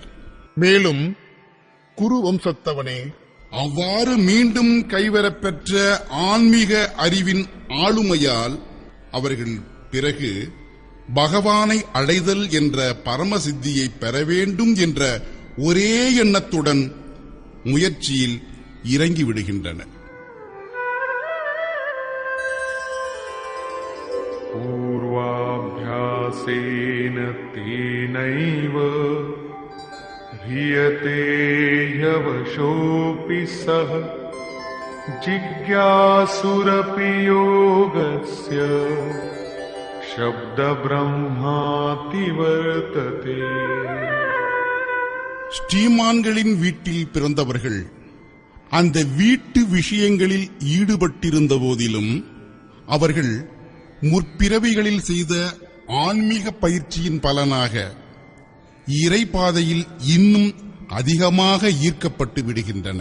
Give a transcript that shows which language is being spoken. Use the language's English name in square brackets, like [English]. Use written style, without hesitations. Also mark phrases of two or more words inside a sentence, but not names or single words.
[Tamil] மேலும் குரு வம்சத்தவனே, அவ்வாறு மீண்டும் கைவரப்பெற்ற ஆன்மீக அறிவின் ஆளுமையால் அவர்கள் பிறகு பகவானை அடைதல் என்ற பரமசித்தியை பெற வேண்டும் என்ற ஒரே எண்ணத்துடன் முயற்சியில் இறங்கிவிடுகின்றனர். [Sanskrit] पूर्वाभ्यासेन तेनैव ह्रियते यवशोऽपि सः जिज्ञासुरपि योगस्य शब्दब्रह्माति वर्तते. [Tamil] ஸ்ரீமான்களின் வீட்டில் பிறந்தவர்கள் அந்த வீட்டு விஷயங்களில் ஈடுபட்டிருந்த போதிலும் அவர்கள் முற்பிறவிகளில் செய்த ஆன்மீக பயிற்சியின் பலனாக இறைபாதையில் இன்னும் அதிகமாக ஈர்க்கப்பட்டு விடுகின்றன.